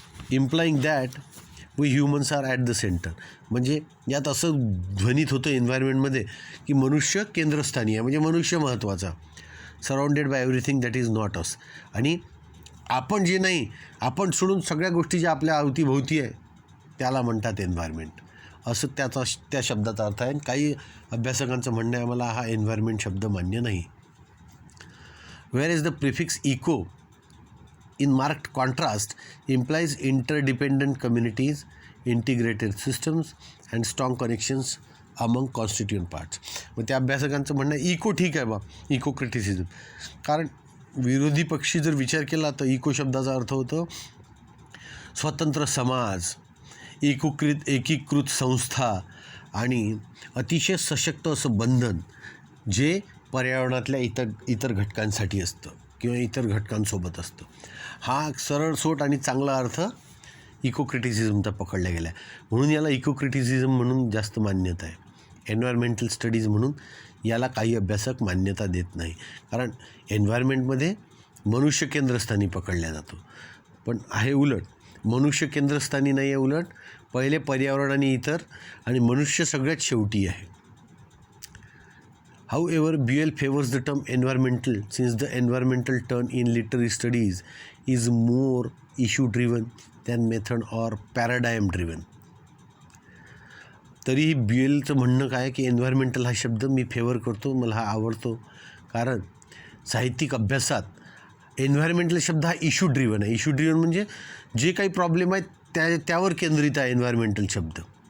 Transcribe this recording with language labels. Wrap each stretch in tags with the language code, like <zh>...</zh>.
<en>Implying that we humans are at the centre.</en> <mr>म्हणजे यात असं ध्वनित होतं एन्व्हायरमेंटमध्ये की मनुष्य केंद्रस्थानी आहे, म्हणजे मनुष्य महत्त्वाचा,</mr> <en>Surrounded by everything that is not us.</en> <mr>आणि आपण जे नाही, आपण सोडून सगळ्या गोष्टी ज्या आपल्या अवतीभोवती आहे त्याला म्हणतात एन्व्हायरमेंट, असं त्या शब्दाचा अर्थ आहे. काही अभ्यासकांचं म्हणणं आहे मला हा एन्व्हायरमेंट शब्द मान्य नाही.</mr> <en>Where is the prefix eco in marked contrast implies interdependent communities, integrated systems and strong connections among constituent parts.</en> <mr>मग त्या अभ्यासकांचं म्हणणं इको ठीक आहे बा, इको क्रिटिसिझम. कारण विरोधी पक्षी जर विचार केला तर इको शब्दाचा अर्थ होतो स्वतंत्र समाज, एकीकृत संस्था आणि अतिशय सशक्त असं बंधन जे पर्यावरणातल्या इतर घटकांसाठी असतं किंवा इतर घटकांसोबत असतं. हा सरळसोट आणि चांगला अर्थ इको क्रिटिसिझमचा पकडला गेला आहे. म्हणून याला इको क्रिटिसिझम म्हणून जास्त मान्यता आहे. एन्व्हायरमेंटल स्टडीज म्हणून याला काही अभ्यासक मान्यता देत नाही, कारण एन्व्हायरमेंटमध्ये मनुष्य केंद्रस्थानी पकडला जातो. पण आहे उलट, मनुष्य केंद्रस्थानी नाही आहे, उलट पहिले पर्यावरण आणि इतर, आणि मनुष्य सगळ्यात शेवटी आहे.</mr> <en>However, Buell favors the term environmental since the environmental turn in literary studies is more issue-driven than method or paradigm-driven.</en> <mr>तरीही ब्युएलचं म्हणणं काय की एन्व्हायरमेंटल हा शब्द मी फेवर करतो, मला हा आवडतो, कारण साहित्यिक अभ्यासात एन्व्हायरमेंटल शब्द हा इश्यू ड्रिवन आहे. इश्यू ड्रिवन म्हणजे जे काही प्रॉब्लेम आहेत त्यावर केंद्रित आहे एन्व्हायरमेंटल शब्द.</mr>